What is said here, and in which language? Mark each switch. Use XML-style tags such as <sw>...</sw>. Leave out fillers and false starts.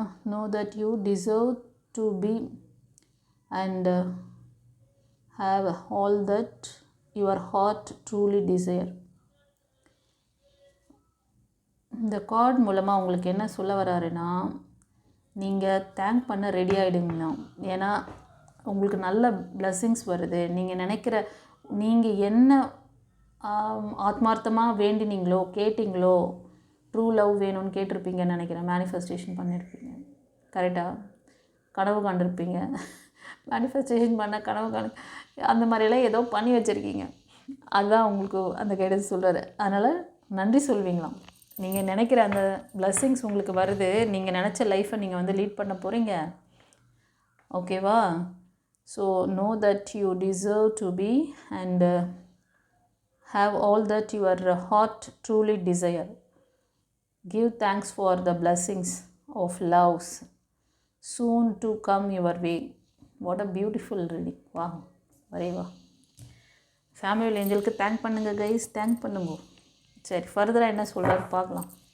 <en>Know that you deserve to be and have all that your heart truly desire.</en> <ta>இந்த card மூலமாக உங்களுக்கு என்ன சொல்ல வராருன்னா, நீங்கள் தேங்க் பண்ண ரெடி ஆகிடுங்கண்ணா. ஏன்னா உங்களுக்கு நல்ல பிளெஸ்ஸிங்ஸ் வருது. நீங்கள் நினைக்கிற, நீங்கள் என்ன ஆத்மார்த்தமாக வேண்டினீங்களோ கேட்டிங்களோ, ட்ரூ லவ் வேணும்னு கேட்டிருப்பீங்கன்னு நினைக்கிறேன். மேனிஃபெஸ்டேஷன் பண்ணியிருப்பீங்க, கரெக்டாக? கனவு காண்டிருப்பீங்க. மேனிஃபெஸ்டேஷன் பண்ண கனவு அந்த மாதிரியெல்லாம் ஏதோ பண்ணி வச்சுருக்கீங்க. அதுதான் உங்களுக்கு அந்த கைடன்ஸ் சொல்கிறாரு. அதனால் நன்றி சொல்வீங்களாம். நீங்கள் நினைக்கிற அந்த பிளெஸ்ஸிங்ஸ் உங்களுக்கு வருது. நீங்கள் நினச்ச லைஃப்பை நீங்கள் வந்து லீட் பண்ண போகிறீங்க, ஓகேவா?</ta> <en>So know that you deserve to be and have all that your heart truly desire. Give thanks for the blessings of loves soon to come your way. What a beautiful reading. Wow, very wow.</en> <ta>Samuel ஏஞ்சலுக்கு thank பண்ணுங்க guys, thank பண்ணுங்க. சரி, ஃபர்தராக என்ன சொல்கிறாரு பார்க்கலாம்.</ta>